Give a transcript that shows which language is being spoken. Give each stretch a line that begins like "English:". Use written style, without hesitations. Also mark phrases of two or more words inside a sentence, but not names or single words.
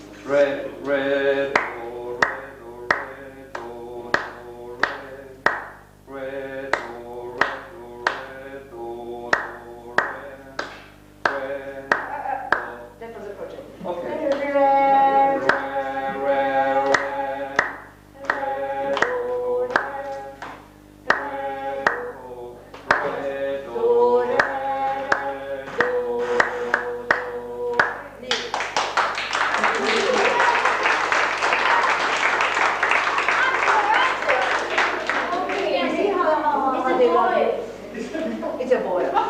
English: Re, re, do, re, do, re, do, re, do, re, That was a project. okay. It's a boy.